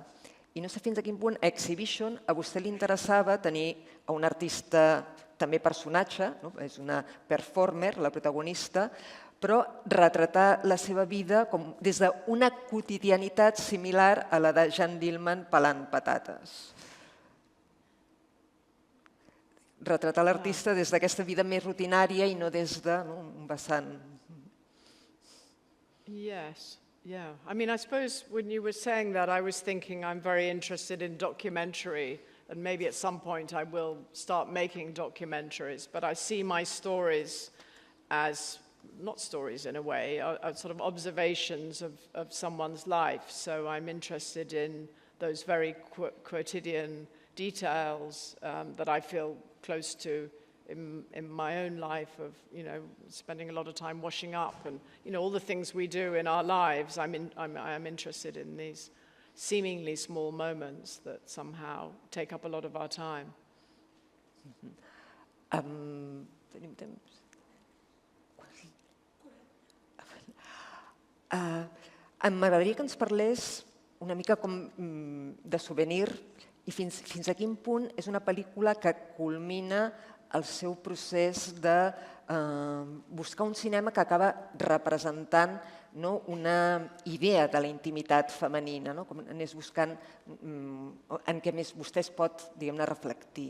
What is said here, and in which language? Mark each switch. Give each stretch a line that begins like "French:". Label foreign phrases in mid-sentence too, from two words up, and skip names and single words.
Catalan: I no sé fins a quin punt a Exhibition a vostè li interessava tenir un artista també personatge, és una performer, la protagonista, però retratar la seva vida des d'una quotidianitat similar a la de Jeanne Dielman pelant patates. Retratar l'artista des d'aquesta vida més rutinària i no des d'un vessant.
English: Yes, yeah. I mean, I suppose when you were saying that, I was thinking I'm very interested in documentary, and maybe at some point I will start making documentaries, but I see my stories as, not stories in a way, are sort of observations of someone's life. So I'm interested in those very quotidian details that I feel close to in my own life of, spending a lot of time washing up and, all the things we do in our lives. I am interested in these seemingly small moments that somehow take up a lot of our time.
Catalan: Tenim temps? M'agradaria que ens parlés una mica com de souvenir i fins a quin punt és una pel·lícula que culmina el seu procés de buscar un cinema que acaba representant una idea de la intimitat femenina, com anés buscant en què més vostè es pot, diguem-ne, reflectir.